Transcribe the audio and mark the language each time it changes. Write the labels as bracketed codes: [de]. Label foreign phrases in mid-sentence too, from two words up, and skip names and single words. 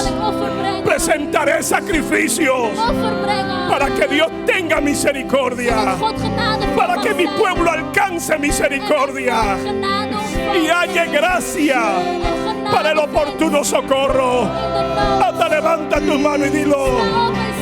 [nl] ik offer brengen. [es] presentaré sacrificios [nl] Offer brengen. [es] para que Dios tenga misericordia, [nl] Zodat God genade voor [es] para [nl] mag [es] que mi [nl] zijn. [es] pueblo alcance misericordia [nl] Genade ontvangt. [es] y haya gracia [nl] En genade [es] para el oportuno socorro. [nl] in de nood. [es] Hasta levanta tu mano y dilo. [nl] Sta op